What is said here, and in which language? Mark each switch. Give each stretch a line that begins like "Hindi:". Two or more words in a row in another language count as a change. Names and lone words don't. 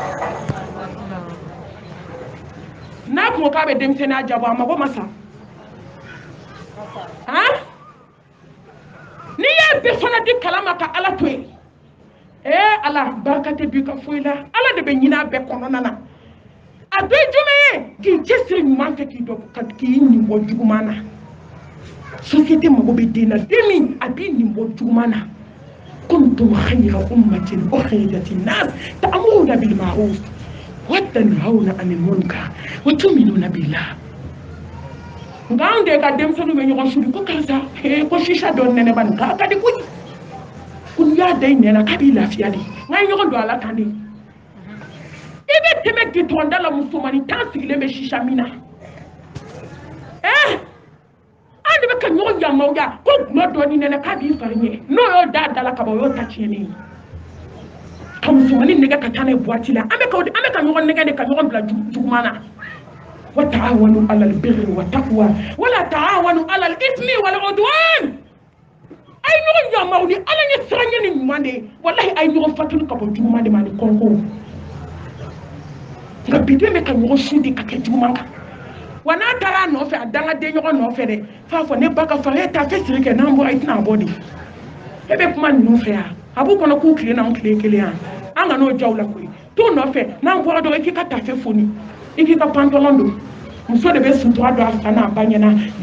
Bambara: n'a kun ko k'a bɛ denmisɛnninya jabɔ a mago ma sa n'i y'a bɛɛ fana di kalama ka Ala to yen Ala barika tɛ bi ka foyi la Ala de bɛ ɲinɛ a bɛɛ kɔnɔna na a dɔ ye jumɛn ye k'i cɛsiri ɲuman fɛ k'i nin bɔ juguman na société mago bɛ den na den min a b'i nin bɔ juguman na
Arabic: كنتم خير أمة أخرجت للناس تأمرون بالمعروف وتنهون عن المنكر وتؤمنون بالله
Bambara: nga an de ka denmisɛnninw bɛ ɲɔgɔn suri ko karisa ko shisha dɔ nɛnɛ ba nin ka di koyi ko n'i y'a da i nɛn na k'a b'i lafiya de nka ye ɲɔgɔn don a la tan de i bɛ tɛmɛ gitɔrɔn da la musomanin 10 sigilen bɛ shisha min na an de bɛ ka ɲɔgɔn yamauya ko gulɔ dɔɔni nɛnɛ k'a b'i fari ɲɛ n'o y'o da la ka ban o y'o ta tiɲɛnen ye ka musomanin nɛgɛ ka taa n'a ye boîte la an bɛ ka ɲɔgɔn nɛgɛ de ka ɲɔgɔn bila juguman na
Arabic: وتعاونوا على البر والتقوى ولا تعاونوا على الإثم والعدوان
Bambara: ay ɲɔgɔn yamau ni Ala ɲɛ siranɲɛ ni ɲuman de ye wallahi ay ɲɔgɔn fatuli ka bɔ juguman de ma ni kɔnko nka biden bɛ ka ɲɔgɔn su de ka kɛ juguman kan wa n'a taara a nɔfɛ a dangaden ɲɔgɔn nɔfɛ dɛ f'a fɔ ne ba ka fara e t'a fɛ siri kɛ n'an bɔra i tɛna bɔ de e bɛ kuma ninnu fɛ yan a b'u kɔnɔ k'u tile n'anw tile kelen yan an ka n'o jaw la koyi t'u nɔfɛ n'an bɔra dɔrɔn i k'i ka tafe foni i k'i ka pantalon don muso de bɛ sutura don a fa n'a ba ɲɛna